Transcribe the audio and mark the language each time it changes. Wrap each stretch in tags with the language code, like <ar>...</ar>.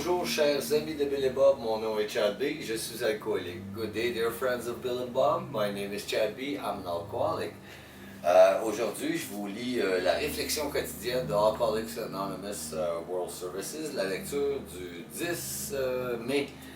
<fr>chers amis de Bill et Bob, mon nom est Chad B, je suis alcoolique.</fr> <en>Good day, dear friends of Bill and Bob. My name is Chad B, I'm an alcoholic.</en> <fr>Aujourd'hui, je vous lis la réflexion quotidienne de Alcooliques Anonymes World Services, la lecture du 10 mai.</fr>